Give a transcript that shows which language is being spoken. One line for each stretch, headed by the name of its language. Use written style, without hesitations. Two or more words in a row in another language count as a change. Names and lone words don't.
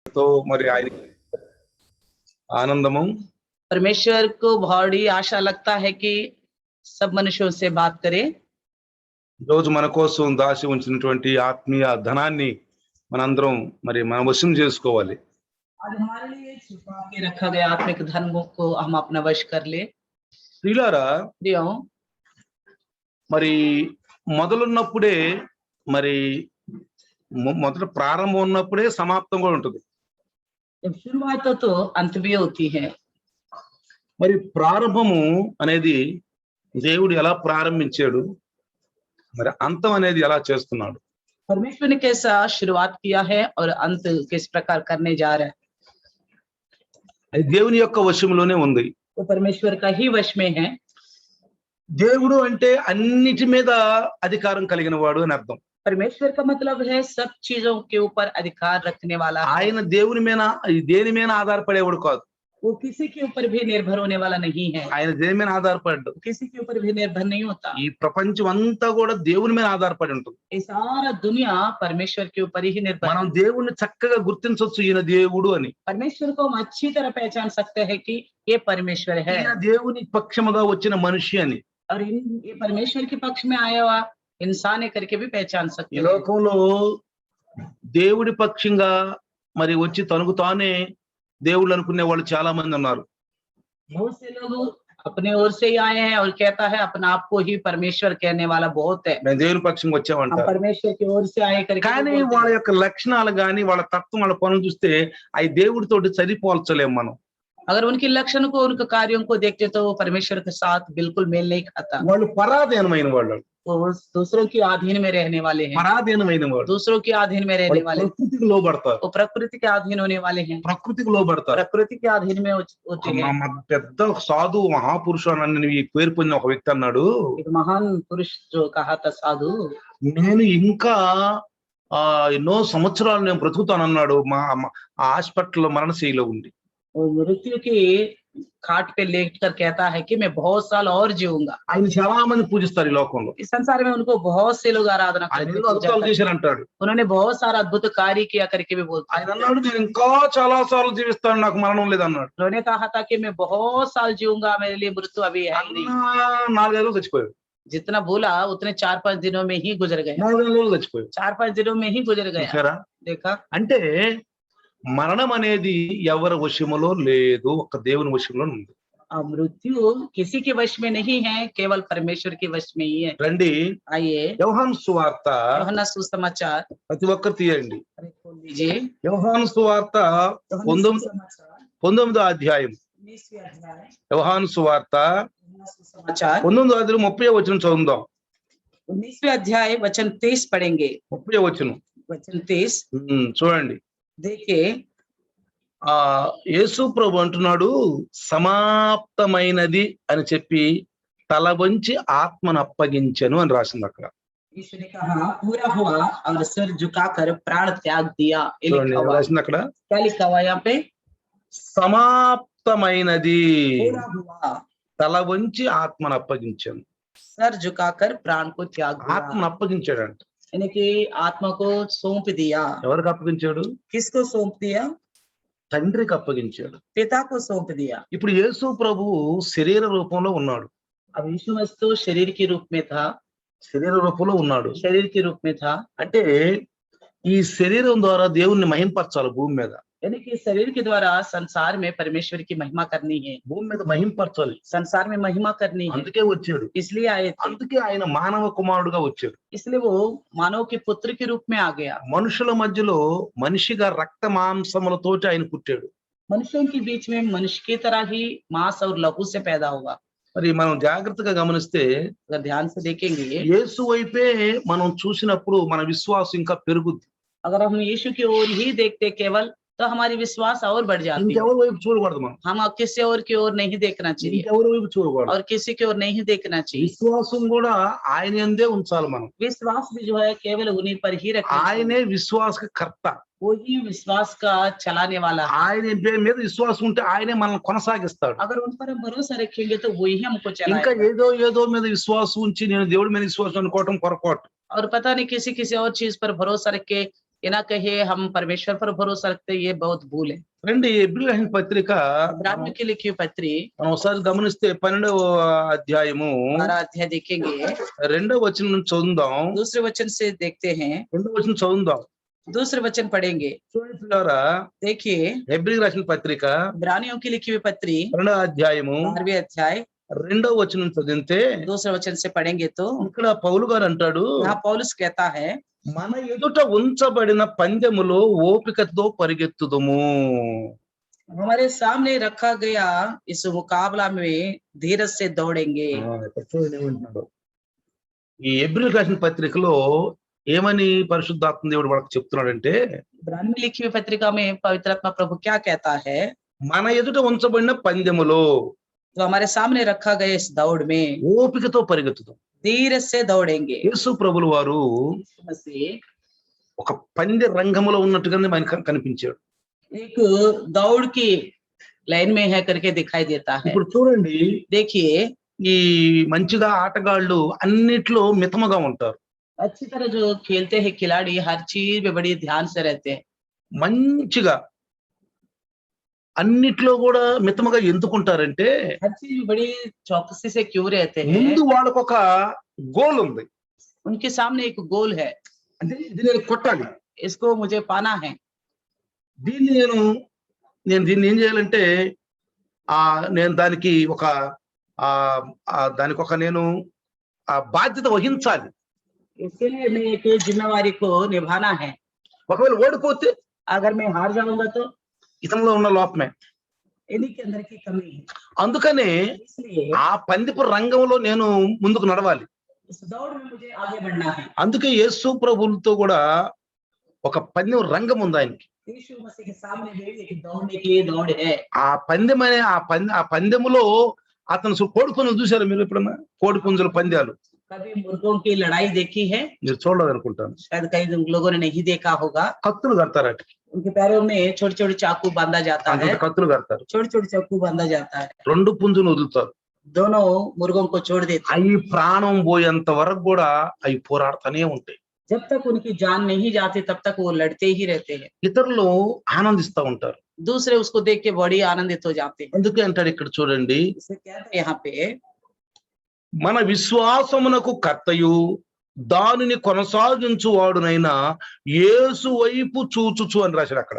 Telugu: తో మరి ఆయన ఆనందము
Hindi: परमेश्वर को बड़ी आशा लगता है कि सब मनुष्यों से बात करे।
Telugu: రోజు మన కోసం దాచి ఉంచినటువంటి ఆత్మీయ ధనాన్ని మనందరం మరి మన వశం చేసుకోవాలి.
Hindi: आज हमारे लिए छुपा के रखा गया आत्मिक धन को हम अपना वश कर ले।
Telugu: ప్రియులారా
Hindi: प्रियो,
Telugu: మరి మొదలున్నప్పుడే మరి మొదట ప్రారంభం ఉన్నప్పుడే సమాప్తం కూడా ఉంటుంది.
Hindi: जब शुरुआत हो तो अंत भी होती है।
Telugu: మరి ప్రారంభము అనేది దేవుడు ఎలా ప్రారంభించాడు, మరి అంతం అనేది ఎలా చేస్తున్నాడు.
Hindi: परमेश्वर ने कैसा शुरुआत किया है और अंत किस प्रकार करने जा रहा है,
Telugu: అది దేవుని యొక్క వశంలోనే ఉంది.
Hindi: वो परमेश्वर का ही वश में है।
Telugu: దేవుడు అంటే అన్నిటి మీద అధికారం కలిగిన వాడు అని అర్థం.
Hindi: परमेश्वर का मतलब है सब चीजों के ऊपर अधिकार रखने वाला है।
Telugu: ఆయన దేవుని మీద దేని మీద ఆధారపడేవాడు కాదు.
Hindi: वो किसी के ऊपर भी निर्भर होने वाला नहीं है।
Telugu: ఆయన దేని మీద ఆధారపడ్డాడు.
Hindi: किसी के ऊपर भी निर्भर नहीं होता।
Telugu: ఈ ప్రపంచం అంతా కూడా దేవుని మీద ఆధారపడి ఉంటుంది.
Hindi: ये सारा दुनिया परमेश्वर के ऊपर ही निर्भर
Telugu: మనం
Hindi: है।
Telugu: దేవుణ్ణి చక్కగా గుర్తించవచ్చు ఈయన దేవుడు అని.
Hindi: परमेश्वर को हम अच्छी तरह पहचान सकते हैं कि ये परमेश्वर है
Telugu: ఈయన దేవుని పక్షముగా వచ్చిన మనిషి అని.
Hindi: और ये परमेश्वर के पक्ष में आया हुआ इंसान है करके भी पहचान सकते
Telugu: ఈ
Hindi: हैं।
Telugu: లోకంలో దేవుడి పక్షంగా మరి వచ్చి తనకు తానే దేవుళ్ళు అనుకునే వాళ్ళు చాలా మంది ఉన్నారు.
Hindi: बहुत से लोग अपने ओर से ही आए हैं और कहता है अपने आप को ही परमेश्वर कहने वाला बहुत है।
Telugu: మేము దేవుని పక్షంగా
Hindi: हम
Telugu: వచ్చామంటారు.
Hindi: परमेश्वर की ओर से आए करके
Telugu: కానీ
Hindi: भी बोलते
Telugu: వాళ్ళ
Hindi: हैं।
Telugu: యొక్క లక్షణాలు గాని వాళ్ళ తత్వం వాళ్ళ పనులు చూస్తే అవి దేవుడితోటి సరిపోల్చలేము మనం.
Hindi: अगर उनके लक्षण को उनके कार्यों को देखते तो वो परमेश्वर के साथ बिल्कुल मेल नहीं खाता।
Telugu: వాళ్ళు పరాధీనమైన వాళ్ళు,
Hindi: वो दूसरों के अधीन में रहने वाले हैं,
Telugu: పరాధీనమైన వాళ్ళు.
Hindi: दूसरों के अधीन में रहने
Telugu: వాళ్ళు
Hindi: वाले,
Telugu: ప్రకృతికి లోబడతారు,
Hindi: वो प्रकृति के अधीन होने वाले हैं,
Telugu: ప్రకృతికి లోబడతారు.
Hindi: प्रकृति के अधीन में होते हैं।
Telugu: పెద్ద సాధు మహాపురుషు అని ఈ పేరు పొందిన ఒక వ్యక్తి అన్నాడు,
Hindi: एक महान पुरुष जो कहा था साधु,
Telugu: నేను ఇంకా ఎన్నో సంవత్సరాలు నేను బ్రతుకుతానన్నాడు మా హాస్పిటల్లో మరణశైలిలో ఉండి.
Hindi: वो मृत्यु की खाट पे लेट कर कहता है कि मैं बहुत साल और जीऊंगा।
Telugu: ఆయన చాలా మంది పూజిస్తారు ఈ లోకంలో.
Hindi: इस संसार में उनको बहुत से लोग आराधना
Telugu: ఆయన
Hindi: करते
Telugu: ఎన్నో
Hindi: हैं, पूजा
Telugu: అద్భుతాలు
Hindi: करते हैं।
Telugu: చేశారంటాడు.
Hindi: उन्होंने बहुत सारा अद्भुत कार्य किया करके भी बोलते
Telugu: ఆయన
Hindi: हैं।
Telugu: అన్నాడు నేను ఇంకా చాలా సార్లు జీవిస్తాను, నాకు మరణం లేదన్నాడు.
Hindi: उन्होंने कहा था कि मैं बहुत साल जीऊंगा, मेरे लिए मृत्यु अभी है ही नहीं।
Telugu: 4-5 రోజులు చచ్చిపోయాడు.
Hindi: जितना बोला उतने 4-5 दिनों में ही गुजर गया।
Telugu: 4 రోజులు చచ్చిపోయాడు.
Hindi: 4-5 दिनों में ही गुजर गया।
Telugu: చూసారా?
Hindi: देखा,
Telugu: అంటే మరణం అనేది ఎవరి వశములో లేదు, ఒక దేవుని వశంలో ఉంది.
Hindi: मृत्यु किसी के वश में नहीं है, केवल परमेश्वर के वश में ही है।
Telugu: రండి
Hindi: आइए
Telugu: యోహాను సువార్త
Hindi: యోహన్నా सुसमाचार,
Telugu: ప్రతి ఒక్కరు తీయండి.
Hindi: अरे खोल लीजिए।
Telugu: యోహాను సువార్త
Hindi: యోహన్నా 19 सुसमाचार,
Telugu: 19వ అధ్యాయం.
Hindi: 19वें अध्याय,
Telugu: యోహాను సువార్త
Hindi: యోహన్నా सुसमाचार
Telugu: 19వ అధ్యాయం 30వ వచనం చదువుదాం.
Hindi: 19वें अध्याय वचन 30 पढ़ेंगे।
Telugu: 30వ వచనం
Hindi: वचन 30
Telugu: చూడండి.
Hindi: देखिए,
Telugu: యేసు ప్రభు అంటున్నాడు, సమాప్తమైనది అని చెప్పి తల వంచి ఆత్మను అప్పగించెను అని రాసింది అక్కడ.
Hindi: यीशु ने कहा पूरा हुआ और सिर झुकाकर प्राण त्याग दिया। ये
Telugu: చూడండి
Hindi: लिखा हुआ,
Telugu: రాసింది అక్కడ,
Hindi: क्या लिखा हुआ यहाँ पे?
Telugu: సమాప్తమైనది,
Hindi: पूरा हुआ,
Telugu: తల వంచి ఆత్మను అప్పగించాను.
Hindi: सर झुकाकर प्राण को त्याग
Telugu: ఆత్మను
Hindi: दिया,
Telugu: అప్పగించాడంట.
Hindi: यानी कि आत्मा को सौंप दिया।
Telugu: ఎవరికి అప్పగించాడు?
Hindi: किसको सौंप दिया?
Telugu: తండ్రికి అప్పగించాడు.
Hindi: पिता को सौंप दिया।
Telugu: ఇప్పుడు యేసు ప్రభువు శరీర రూపంలో ఉన్నాడు.
Hindi: अब यीशु मसीह शरीर के रूप में था,
Telugu: శరీర రూపంలో ఉన్నాడు.
Hindi: शरीर के रूप में था,
Telugu: అంటే ఈ శరీరం ద్వారా దేవుణ్ణి మహింపరచాలి భూమి మీద.
Hindi: यानी कि शरीर के द्वारा संसार में परमेश्वर की महिमा करनी है,
Telugu: భూమి మీద మహింపరచాలి.
Hindi: संसार में महिमा करनी है,
Telugu: అందుకే వచ్చాడు.
Hindi: इसलिए आए थे।
Telugu: అందుకే ఆయన మానవ కుమారుడుగా వచ్చాడు.
Hindi: इसलिए वो मानव के पुत्र के रूप में आ गया।
Telugu: మనుషుల మధ్యలో మనిషిగా రక్త మాంసములతోటి ఆయన పుట్టాడు.
Hindi: मनुष्यों के बीच में मनुष्य की तरह ही मांस और लहू से पैदा होगा।
Telugu: మరి మనం జాగ్రత్తగా గమనిస్తే
Hindi: अगर ध्यान से देखेंगे,
Telugu: యేసు వైపే మనం చూసినప్పుడు మన విశ్వాసం ఇంకా పెరుగుద్ది.
Hindi: अगर हम यीशु की ओर ही देखते केवल, तो हमारी विश्वास और बढ़ जाती है।
Telugu: ఇంకెవరి వైపు చూడకూడదు మనం.
Hindi: हम अब किसी और की ओर नहीं देखना चाहिए
Telugu: ఇంకెవరి వైపు చూడకూడదు.
Hindi: और किसी की ओर नहीं देखना चाहिए।
Telugu: విశ్వాసం కూడా ఆయన యందే ఉంచాలి మనం.
Hindi: विश्वास भी जो है केवल उन्हीं पर ही रखना चाहिए।
Telugu: ఆయనే విశ్వాసకర్త.
Hindi: वही विश्वास का चलाने वाला है।
Telugu: ఆయన మీద విశ్వాసం ఉంటే ఆయనే మనల్ని కొనసాగిస్తాడు.
Hindi: अगर उन पर हम भरोसा रखेंगे तो वही हमको
Telugu: ఇంకా
Hindi: चलाएगा।
Telugu: ఏదో మీద విశ్వాసం ఉంచి నేను దేవుడి మీద విశ్వాసం అనుకోవటం పొరపాటు.
Hindi: और पता नहीं किसी और चीज पर भरोसा रख के ये ना कहे हम परमेश्वर पर भरोसा रखते, ये बहुत भूल है।
Telugu: రండి హెబ్రీ రాసిన పత్రిక
Hindi: इब्रानियों की लिखी हुई पत्री
Telugu: మనం ఒకసారి గమనిస్తే 12వ అధ్యాయము
Hindi: 12 अध्याय देखेंगे,
Telugu: 2వ వచనం నుంచి చదువుదాం.
Hindi: दूसरे वचन से देखते हैं,
Telugu: 2వ వచనం చదువుదాం.
Hindi: दूसरे वचन पढ़ेंगे।
Telugu: చూడండి పిల్లారా,
Hindi: देखिए
Telugu: హెబ్రీ రాసిన పత్రిక
Hindi: इब्रानियों की लिखी हुई पत्री
Telugu: 2వ అధ్యాయము
Hindi: 12वें अध्याय
Telugu: 2వ వచనం చదివితే
Hindi: दूसरे वचन से पढ़ेंगे तो
Telugu: ఇక్కడ పౌలు గారు అంటాడు,
Hindi: यहाँ पौलुस कहता है,
Telugu: మన ఎదుట ఉంచబడిన పందెములో ఓపికతో పరిగెత్తుదుము.
Hindi: हमारे सामने रखा गया इस मुकाबला में धीरज से दौड़ेंगे।
Telugu: ఇక్కడ చూడండి ఏమంటున్నాడు. ఈ హెబ్రీ రాసిన పత్రికలో ఏమని పరిశుద్ధాత్మ దేవుడు వాళ్ళకి చెప్తున్నాడంటే,
Hindi: इब्रानियों में लिखी हुई पत्रिका में पवित्र आत्मा प्रभु क्या कहता है,
Telugu: మన ఎదుట ఉంచబడిన పందెములో
Hindi: तो हमारे सामने रखा गया इस दौड़ में
Telugu: ఓపికతో పరిగెత్తుదాం.
Hindi: धीरज से दौड़ेंगे।
Telugu: యేసు ప్రభులు వారు
Hindi: मसीह
Telugu: ఒక పందె రంగంలో ఉన్నట్టుగానే మనకు కనిపించాడు.
Hindi: एक दौड़ की लाइन में है करके दिखाई देता है।
Telugu: ఇప్పుడు చూడండి,
Hindi: देखिए
Telugu: ఈ మంచిగా ఆటగాళ్ళు అన్నిట్లో మితముగా ఉంటారు.
Hindi: अच्छी तरह जो खेलते हैं खिलाड़ी हर चीज में बड़ी ध्यान से रहते हैं।
Telugu: మంచిగా అన్నిట్లో కూడా మితముగా ఎందుకుంటారంటే,
Hindi: हर चीज में बड़ी चौकसी से क्यों रहते हैं,
Telugu: ముందు వాళ్ళకు ఒక గోల్ ఉంది.
Hindi: उनके सामने एक गोल है,
Telugu: అంటే ఇది నేను కొట్టాలి,
Hindi: इसको मुझे पाना है।
Telugu: దీన్ని నేను దీన్ని ఏం చేయాలంటే నేను దానికి ఒక నేను ఆ బాధ్యత వహించాలి.
Hindi: इसके लिए मैं एक जिम्मेवारी को निभाना है।
Telugu: ఒకవేళ ఓడిపోతే
Hindi: अगर मैं हार जाऊंगा तो
Telugu: ఇతనిలో ఉన్న లోపమే.
Hindi: इन्हीं के अंदर की कमी है।
Telugu: అందుకనే
Hindi: इसलिए
Telugu: ఆ పందెపు రంగంలో నేను ముందుకు నడవాలి.
Hindi: इस दौड़ में मुझे आगे बढ़ना है।
Telugu: అందుకే యేసు ప్రభువులతో కూడా ఒక పందెం రంగం ఉంది ఆయనకి.
Hindi: यीशु मसीह के सामने भी एक दौड़ने की दौड़ है।
Telugu: ఆ పందెం అనే ఆ పందెములో అతను కోడి పుంజులు చూసారా మీరు ఎప్పుడన్నా? కోడి పుంజుల పందాలు
Hindi: कभी मुर्गों की लड़ाई देखी है?
Telugu: మీరు చూడలేదు అనుకుంటాను.
Hindi: शायद कई लोगों ने नहीं देखा होगा।
Telugu: కత్తులు కడతారట,
Hindi: उनके पैरों में छोटे छोटे चाकू बांधा जाता है,
Telugu: కత్తులు కడతారు.
Hindi: छोटे छोटे चाकू बांधा जाता है।
Telugu: 2 పుంజులు వదులుతారు.
Hindi: दोनों मुर्गों को छोड़ देते हैं।
Telugu: అవి ప్రాణం పోయేంత వరకు కూడా అవి పోరాడుతూనే ఉంటాయి.
Hindi: जब तक उनकी जान नहीं जाती तब तक वो लड़ते ही रहते हैं।
Telugu: ఇతరులు ఆనందిస్తూ ఉంటారు.
Hindi: दूसरे उसको देख के बड़ी आनंदित हो जाते हैं।
Telugu: అందుకే అంటాడు ఇక్కడ చూడండి,
Hindi: इसे कहते हैं यहाँ पे,
Telugu: మన విశ్వాసమునకు కర్తయు దానిని కొనసాగించువాడునైనా యేసు వైపు చూచుచు అని రాశాడు అక్కడ.